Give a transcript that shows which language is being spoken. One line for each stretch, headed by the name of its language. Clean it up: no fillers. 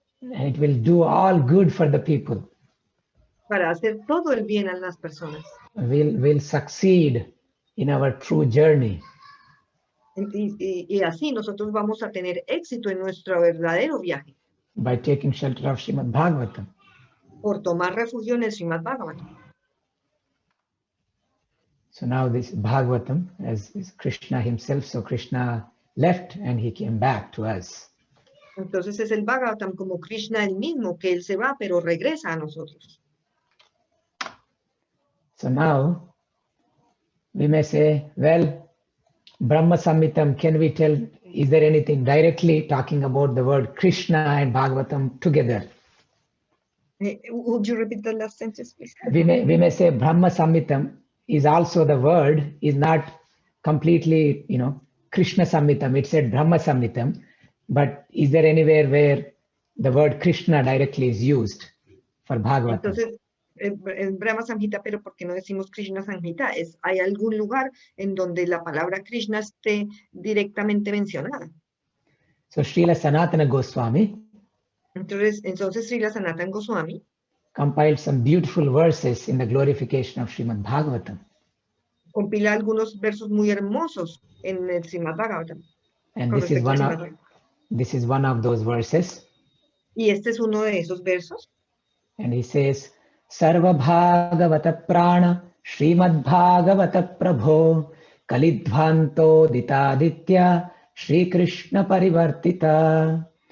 English: And it will do all good for the people.
Spanish: Para hacer todo el bien a las personas.
English: We'll succeed in our true journey.
Spanish: Y así nosotros vamos a tener éxito en nuestro verdadero viaje.
English: By taking shelter of Srimad Bhagavatam.
Spanish: Por tomar refugio en el Srimad Bhagavatam.
English: So now this Bhagavatam is Krishna himself. So Krishna left and he came back to us.
Spanish: Entonces es el Bhagavatam como Krishna el mismo, que él se va pero regresa a nosotros.
English: So now we may say, well, Brahma Samhitam, can we tell, is there anything directly talking about the word Krishna and Bhagavatam together? Would you repeat the last sentence, please? We may say Brahma Samhitam is also the word, is not completely, Krishna Samhitam. It said Brahma Samhitam, but is there anywhere where the word Krishna directly is used for Bhagavatam?
Spanish: Entonces, en Brahma Samhita, pero ¿por qué no decimos Krishna Samhita? ¿Hay algún lugar en donde la palabra Krishna esté directamente mencionada?
English: So Srila Sanatana Goswami
Spanish: Entonces Srila Sanatana Goswami
English: compiled some beautiful verses in the glorification of Srimad Bhagavatam.
Spanish: Compila algunos versos muy hermosos en el Srimad Bhagavatam.
English: And this is one of those verses.
Spanish: Y este es uno de esos versos.
English: And he says,
Sanskrit: Sarva Bhagavata Prana Srimad Bhagavata Prabho Kalidvanto Ditaditya Shri Krishna Parivartita.